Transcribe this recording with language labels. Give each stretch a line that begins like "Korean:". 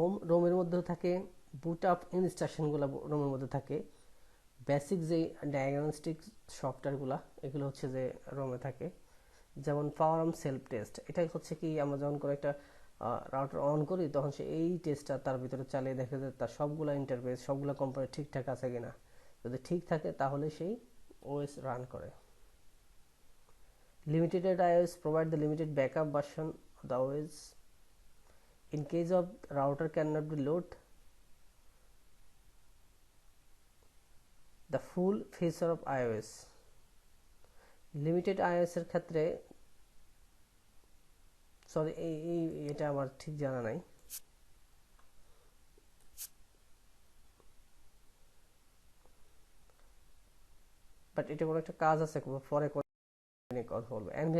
Bangla: রোমের মধ্যে থাকে বুট আপ ইনস্ট্রাকশনগুলো, রোমের মধ্যে থাকে বেসিক যে ডায়াগনস্টিক সফটওয়্যারগুলো, এগুলো হচ্ছে যে রোমে থাকে। যেমন পাওয়ার সেলফ টেস্ট, এটা হচ্ছে কি আমরা যখন করে একটা রাউটার অন করি তখন সে এই টেস্টটা তার ভিতরে চালিয়ে দেখে যে তার সবগুলো ইন্টারফেস সবগুলো কম্পোনেন্ট ঠিকঠাক আছে কিনা। যদি ঠিক থাকে তাহলে সেই ওএস রান করে।
English: Limited iOS provide the limited backup version of the OS in case of router cannot be load the full feature of iOS.
Bangla: Limited iOS এর ক্ষেত্রে, সরি এটা আমার ঠিক জানা নাই, বাট এটা কোনো একটা কাজ আছে পরে কথা বলবো।